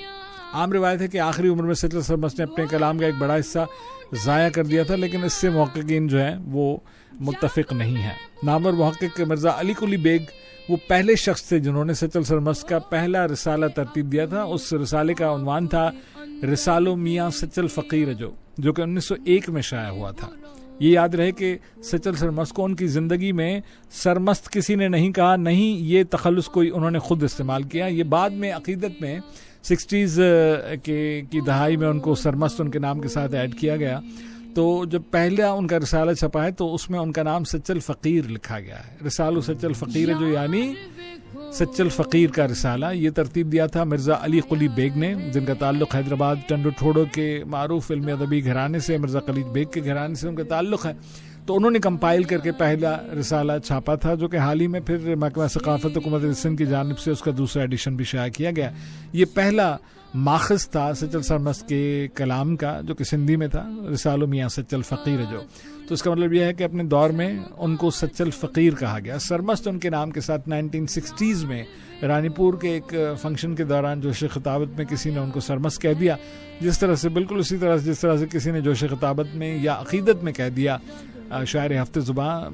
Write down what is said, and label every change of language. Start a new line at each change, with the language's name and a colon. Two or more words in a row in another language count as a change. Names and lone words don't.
Urdu: عام روایت ہے کہ آخری عمر میں سچل سرمست نے اپنے کلام کا ایک بڑا حصہ ضائع کر دیا تھا، لیکن اس سے محققین جو ہے وہ متفق نہیں ہے. نامور محقق مرزا علی قلی بیگ وہ پہلے شخص تھے جنہوں نے سچل سرمست کا پہلا رسالہ ترتیب دیا تھا. اس رسالے کا عنوان تھا رسالو میاں سچل فقیر, جو کہ 1901 میں شائع ہوا تھا. یہ یاد رہے کہ سچل سرمست کو ان کی زندگی میں سرمست کسی نے نہیں کہا، نہیں یہ تخلص کوئی انہوں نے خود استعمال کیا. یہ بعد میں عقیدت میں 60s کی دہائی میں ان کو سرمست ان کے نام کے ساتھ ایڈ کیا گیا. تو جب پہلا ان کا رسالہ چھپا ہے تو اس میں ان کا نام سچل فقیر لکھا گیا ہے. رسالو سچل فقیر جو یعنی سچل فقیر کا رسالہ، یہ ترتیب دیا تھا مرزا علی قلی بیگ نے، جن کا تعلق حیدرآباد ٹنڈو ٹھوڑو کے معروف علمی ادبی گھرانے سے، مرزا خلید بیگ کے گھرانے سے ان کا تعلق ہے. تو انہوں نے کمپائل کر کے پہلا رسالہ چھاپا تھا، جو کہ حال ہی میں پھر محکمہ ثقافت حکومت سندھ کی جانب سے اس کا دوسرا ایڈیشن بھی شائع کیا گیا. یہ پہلا ماخذ تھا سچل سرمست کے کلام کا، جو کہ سندھی میں تھا، رسالو میاں سچل فقیر جو. تو اس کا مطلب یہ ہے کہ اپنے دور میں ان کو سچل فقیر کہا گیا. سرمست ان کے نام کے ساتھ 1960s میں رانی پور کے ایک فنکشن کے دوران جوشِ خطابت میں کسی نے ان کو سرمست کہہ دیا، جس طرح سے بالکل اسی طرح جس طرح سے کسی نے جوشِ خطابت میں یا عقیدت میں کہہ دیا شاعر ہفتے زبان.